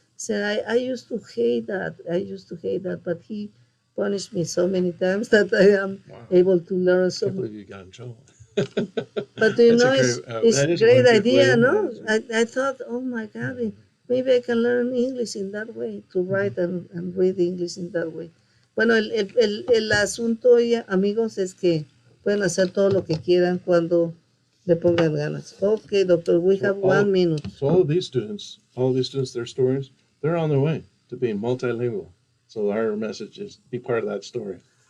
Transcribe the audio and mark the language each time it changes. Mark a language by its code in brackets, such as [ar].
[en] Said I used to hate that. But he punished me so many times that I am able to learn so I can't believe you got in trouble. But do you know, it's a great idea, no? I thought, oh my God, maybe I can learn English in that way, to write and read English in that way. [es] Bueno, el asunto, amigos, es que pueden hacer todo lo que quieran cuando le pongan ganas. [en] Okay, doctor, we have 1 minute. So all of these students, their stories, they're on their way to being multilingual. So our message is be part of that story.